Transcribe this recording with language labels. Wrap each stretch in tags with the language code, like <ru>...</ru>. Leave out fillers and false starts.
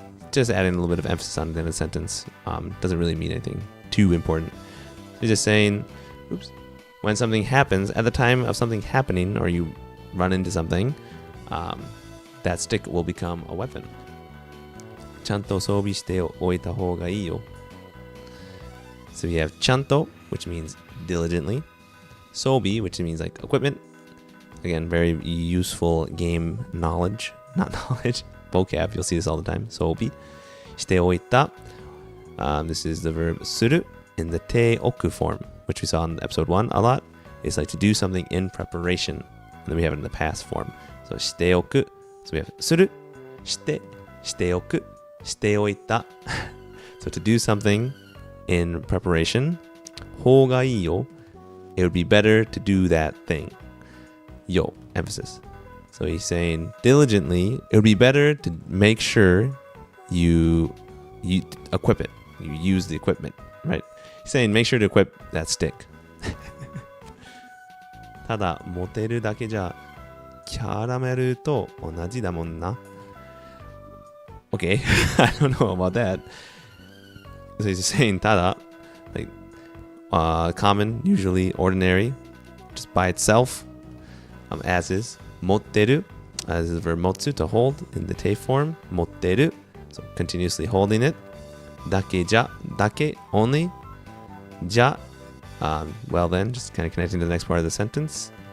<en>Just adding a little bit of emphasis on the end of the sentence. Doesn't really mean anything too important. He's just saying, oops, when something happens, at the time of something happening, or you run into something, that stick will become a weapon.</en> <ja>ちゃんと装備しておいた方がいいよ.</ja> <en>So we have ちゃんと, which means diligently. 装備, which means like equipment. Again, very useful game knowledge. Not knowledge. Vocab. You'll see this all the time. 装備.</en> <ja>しておいた.</ja> <en>This is the verb する in the ておく form, which we saw in episode 1 a lot. It's like to do something in preparation. And then we have it in the past form. So しておく. So we have する, しておく, しておいた. So to do something in preparation,</en> <ja>方がいいよ.</ja> <en>It would be better to do that thing. Yo, emphasis. So he's saying diligently, it would be better to make sure you equip it. You use the equipment, right? He's saying make sure to equip that stick.</en> <ja>ただ持てるだけじゃキャラメルと同じだもんな.</ja> <en>Okay, I don't know about that. So he's saying ただ, like common, usually ordinary, just by itself, as is. 持ってる, as is the verb 持つ to hold in the te form. 持ってる, so continuously holding it. だけじゃ, だけ only. じゃ, well then, just kind of connecting to the next part of the sentence.</en>